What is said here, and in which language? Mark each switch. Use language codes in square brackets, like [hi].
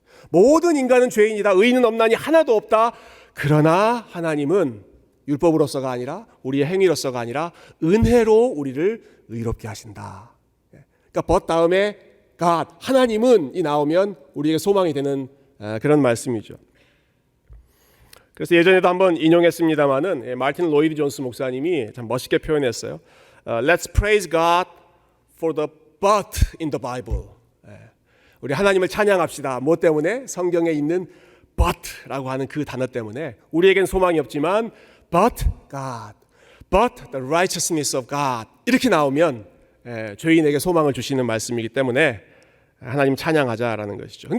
[ko] 모든 인간은 죄인이다. 의인은 없나니 하나도 없다. 그러나 하나님은 율법으로서가 아니라 우리의 행위로서가 아니라 은혜로 우리를 의롭게 하신다. 그러니까 but 다음에 God, 하나님은 이 나오면 우리에게 소망이 되는 그런 말씀이죠. 그래서 예전에도 한번 인용했습니다마는 마틴 로이드 존스 목사님이 참 멋있게 표현했어요. [en] Let's praise God for the but in the Bible. [ko] 우리 하나님을 찬양합시다. 뭐 때문에? 성경에 있는 but라고 하는 그 단어 때문에 우리에겐 소망이 없지만 [en] but God, but the righteousness of God [ko] 이렇게 나오면 죄인에게 소망을 주시는 말씀이기 때문에 하나님 찬양하자라는 것이죠.